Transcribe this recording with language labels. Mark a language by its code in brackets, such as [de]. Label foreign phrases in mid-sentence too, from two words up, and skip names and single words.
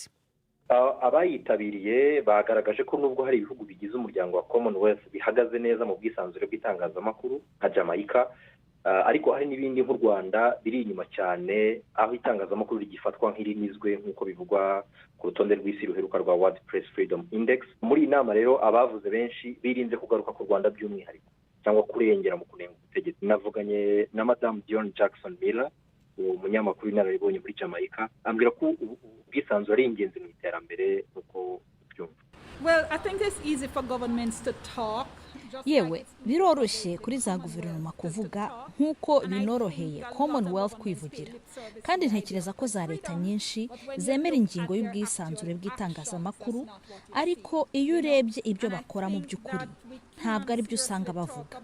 [rw] Abayitabiriye bagaragaje ko nubwo hari ibihugu bigize umuryango wa Commonwealth bihagaze neza mu bwisanzure bw'itangazamakuru nka Jamaica, ariko hari n'ibindi nk'u Rwanda biri inyuma cyane, aho itangazamakuru rigifatwa nk'irinizwe nk'uko bivugwa ku rutonde rw'isi ruheruka rwa World Press Freedom Index. Muri iyi nama rero abavuze benshi birinze kugaruka ku Rwanda by'umwihariko cyangwa kurengera mu kunenga ubutegetsi. Navuganye na Madame Dion Jackson Miller, umunyamakuru inararibonye muri Jamaica, ambwira ko ubwisanzure ari ingenzi mu iterambere uko byumva. [en] Well, I think it's easy for governments to talk. [rw] Yewe biroroshye kuri za guverinoma kuvuga nk'uko binoroheye Commonwealth kwivugira, kandi ntekereza ko za leta nyinshi zemera ingingo y'ubwisanzure bw'itangazamakuru, ariko iyo urebye ibyo bakora mu by'ukuri ntabwo ari byo usanga bavuga.